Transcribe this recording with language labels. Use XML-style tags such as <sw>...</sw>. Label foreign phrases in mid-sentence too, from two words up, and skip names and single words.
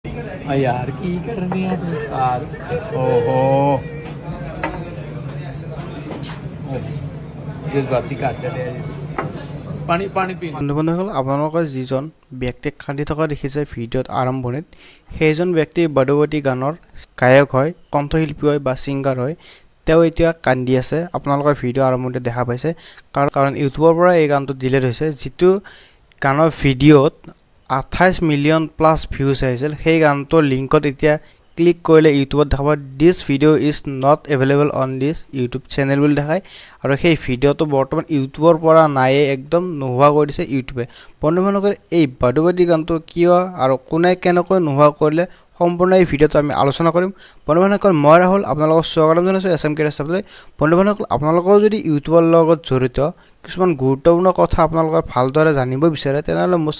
<pa>ਯਾਰ ਕੀ ਕਰਨੀ ਹੈ ਯਾਰ ਓਹੋ ਜਜ਼ਬਾਤੀ ਕੱਟ ਦੇ ਪਾਣੀ ਪਾਣੀ ਪੀ</pa> <as>বন্ধুসকল আপোনালোকৰ যিজন ব্যক্তিক কান্দি থকা দেখিছে ভিডিঅ'ত আৰম্ভণিত সেইজন ব্যক্তি বড়োবতী গানৰ গায়ক হয় কণ্ঠশিল্পী হয় বা সিংগাৰ হয় তেওঁ এতিয়া কান্দি আছে আপোনালোকৰ ভিডিঅ' আৰম্ভণিতে দেখা পাইছে কাৰণ ইউটিউবৰ পৰা এই গানটো ডিলিট হৈছে যিটো গানৰ ভিডিঅ'ত 28</as> <en>million plus views</en> <as>আহিছিল সেই গানটোৰ লিংকত এতিয়া ক্লিক কৰিলে ইউটিউবত দেখাব</as> <en>This video is not available on this YouTube channel</en> <as>বুলি দেখায় আৰু সেই ভিডিওটো বৰ্তমান ইউটিউবৰ পৰা নাই একদম নোহোৱা কৰি দিছে ইউটিউবে বন্ধুসকল এই বড়োবতী গানটো কিয় আৰু কোনে কেনেকৈ নোহোৱা কৰিলে সম্পূৰ্ণ এই ভিডিওটো আমি আলোচনা কৰিম বন্ধুসকল মই ৰাহুল আপোনালোকক স্বাগতম জনাইছো এছএমকে ৰাস্তালৈ বন্ধুসকল আপোনালোকৰ যদি ইউটিউবৰ লগত জড়িত কিছুমান গুৰুত্বপূৰ্ণ কথা আপোনালোকে ভালদৰে জানিব বিচাৰে তেনেহলে মোৰ</as>